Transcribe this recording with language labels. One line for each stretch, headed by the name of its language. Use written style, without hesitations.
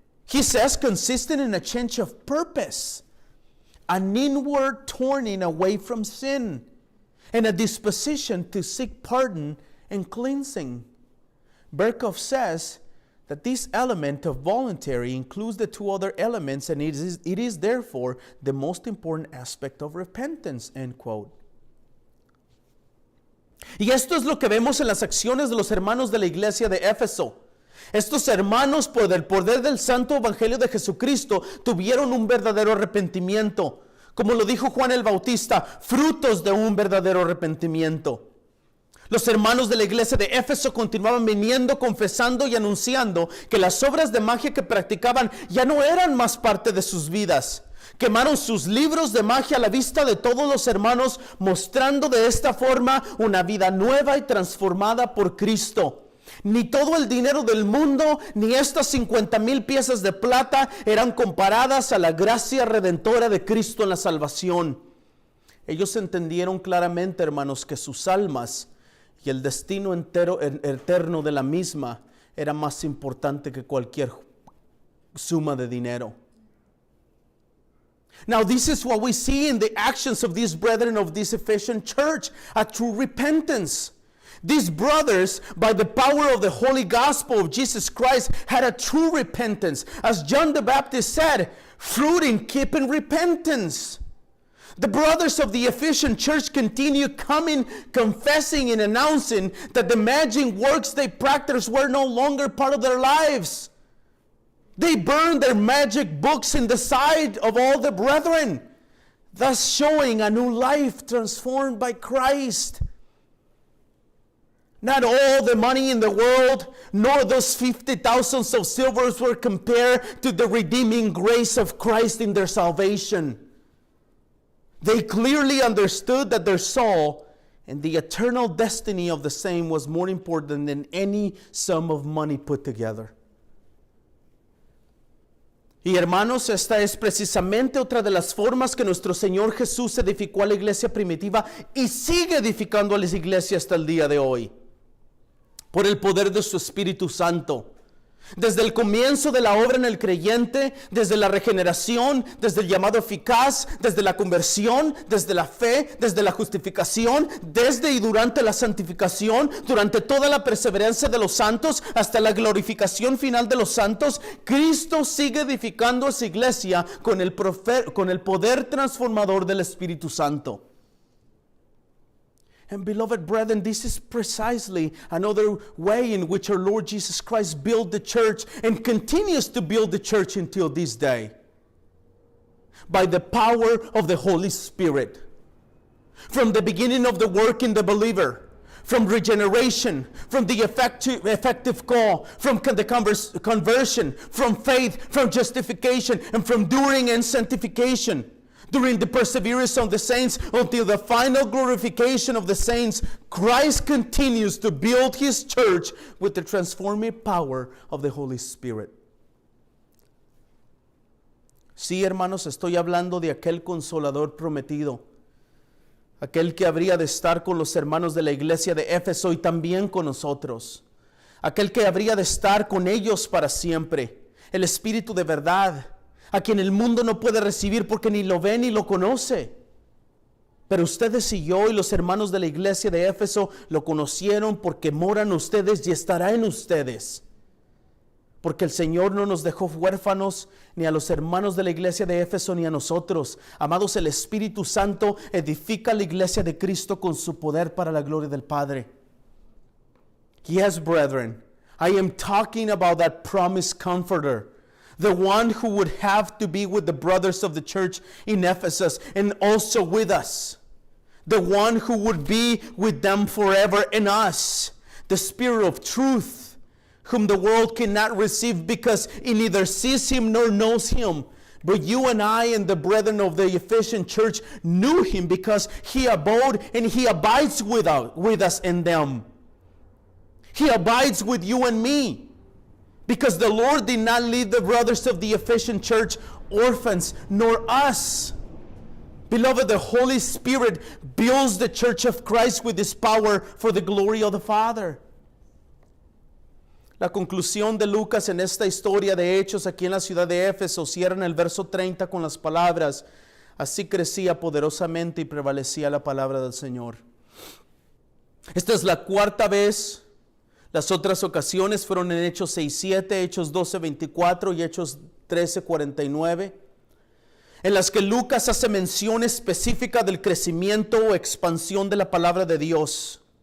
English: He says consistent in a change of purpose, an inward turning away from sin, and a disposition to seek pardon and cleansing. Berkhof says that this element of voluntary includes the two other elements, and it is therefore the most important aspect of repentance, end quote.
Spanish: Y esto es lo que vemos en las acciones de los hermanos de la iglesia de Éfeso. Estos hermanos, por el poder del santo evangelio de Jesucristo, tuvieron un verdadero arrepentimiento. Como lo dijo Juan el Bautista, frutos de un verdadero arrepentimiento. Los hermanos de la iglesia de Éfeso continuaban viniendo, confesando y anunciando que las obras de magia que practicaban ya no eran más parte de sus vidas. Quemaron sus libros de magia a la vista de todos los hermanos, mostrando de esta forma una vida nueva y transformada por Cristo. Ni todo el dinero del mundo, ni estas 50,000 piezas de plata eran comparadas a la gracia redentora de Cristo en la salvación. Ellos entendieron claramente, hermanos, que sus almas y el destino eterno de la misma era más importante que cualquier suma de dinero.
English: Now, this is what we see in the actions of these brethren of this Ephesian church, a true repentance. These brothers, by the power of the holy gospel of Jesus Christ, had a true repentance. As John the Baptist said, fruit in keeping repentance. The brothers of the Ephesian church continue coming, confessing and announcing that the magic works they practiced were no longer part of their lives. They burned their magic books in the sight of all the brethren, thus showing a new life transformed by Christ. Not all the money in the world, nor those 50,000 of silvers were compared to the redeeming grace of Christ in their salvation. They clearly understood that their soul and the eternal destiny of the same was more important than any sum of money put together.
Spanish: Y hermanos, esta es precisamente otra de las formas que nuestro Señor Jesús edificó a la iglesia primitiva y sigue edificando a las iglesias hasta el día de hoy. Por el poder de su Espíritu Santo. Desde el comienzo de la obra en el creyente, desde la regeneración, desde el llamado eficaz, desde la conversión, desde la fe, desde la justificación, desde y durante la santificación, durante toda la perseverancia de los santos, hasta la glorificación final de los santos, Cristo sigue edificando a su iglesia con el poder transformador del Espíritu Santo.
English: And beloved brethren, this is precisely another way in which our Lord Jesus Christ built the church and continues to build the church until this day. By the power of the Holy Spirit. From the beginning of the work in the believer, from regeneration, from the effective call, from the conversion, from faith, from justification, and from enduring and sanctification. During the perseverance of the saints until the final glorification of the saints, Christ continues to build His church with the transforming power of the Holy Spirit.
Spanish: Sí, hermanos, estoy hablando de aquel consolador prometido, aquel que habría de estar con los hermanos de la iglesia de Éfeso y también con nosotros, aquel que habría de estar con ellos para siempre, el Espíritu de verdad, a quien el mundo no puede recibir porque ni lo ve ni lo conoce. Pero ustedes y yo y los hermanos de la iglesia de Éfeso lo conocieron porque moran ustedes y estará en ustedes. Porque el Señor no nos dejó huérfanos ni a los hermanos de la iglesia de Éfeso ni a nosotros. Amados, el Espíritu Santo edifica la iglesia de Cristo con su poder para la gloria del Padre.
English: Yes, brethren, I am talking about that promised comforter. The one who would have to be with the brothers of the church in Ephesus and also with us. The one who would be with them forever in us. The Spirit of truth, whom the world cannot receive because it neither sees Him nor knows Him. But you and I and the brethren of the Ephesian church knew Him because He abode and He abides with us in them. He abides with you and me. Because the Lord did not leave the brothers of the Ephesian church orphans, nor us. Beloved, the Holy Spirit builds the church of Christ with His power for the glory of the Father.
Spanish: La conclusión de Lucas en esta historia de hechos aquí en la ciudad de Éfeso cierra en el verso 30 con las palabras: así crecía poderosamente y prevalecía la palabra del Señor. Esta es la cuarta vez. Las otras ocasiones fueron en Hechos 6:7, Hechos 12:24 y Hechos 13:49, en las que Lucas hace mención específica del crecimiento o expansión de la palabra de Dios.